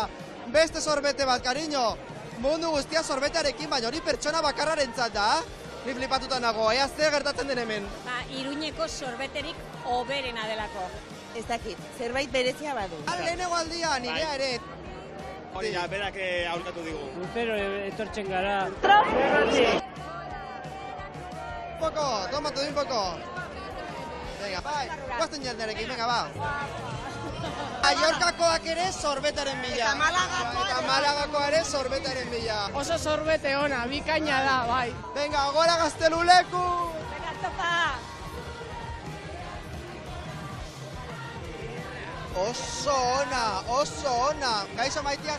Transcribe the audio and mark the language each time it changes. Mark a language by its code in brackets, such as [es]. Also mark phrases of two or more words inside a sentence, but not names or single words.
[eu] Beste sorbete bat, cariño. Mundu guztia sorbetearekin, baina hori pertsona bakarrarentzat da. Ni flipatuta nago, ea zer gertatzen den hemen. Iruñeko sorbeterik oberena delako. Ez dakit, zerbait berezia badu. Lehenengo aldia, nirea ere. Hori da, berak aurkatu digu. Urtero etortzen gara. [es] Un poco, toma todo un poco. Venga, [eu] bai, guazten jendearekin, venga, ba. Mallorcakoak ere sorbetaren bila. Eta Malagakoa ere sorbetaren bila. Oso sorbete ona, bikaina da, bai. Venga, gora Gazteluleku! Venga, topa! Oso ona. Kaixo Maitia?